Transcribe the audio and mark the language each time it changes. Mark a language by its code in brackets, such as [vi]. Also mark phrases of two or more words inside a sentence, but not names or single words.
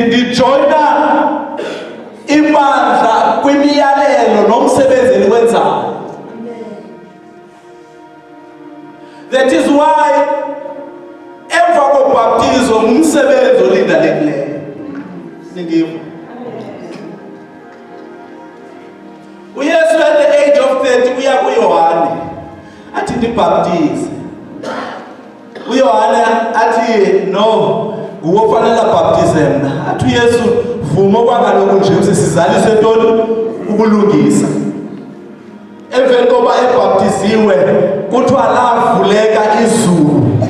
[xh] Ndijoyina ibandla kwimiyalelo nomsebenzi eliwenzayo. [en] That is why [xh] emva koBhaptizo ngumsebenzi olindalekileyo. Ningiva. uYesu [en] at the age of 30 [xh] uya kuYohane athi ndibhaptize. uYohane athi no, nguwe ofanele abhaptize mna. Athi uYesu vuma kwakaloku nje usisizalise ntoni ukulungisa. Emveni koba ebhaptiziwe kuthiwa lavuleka izulu.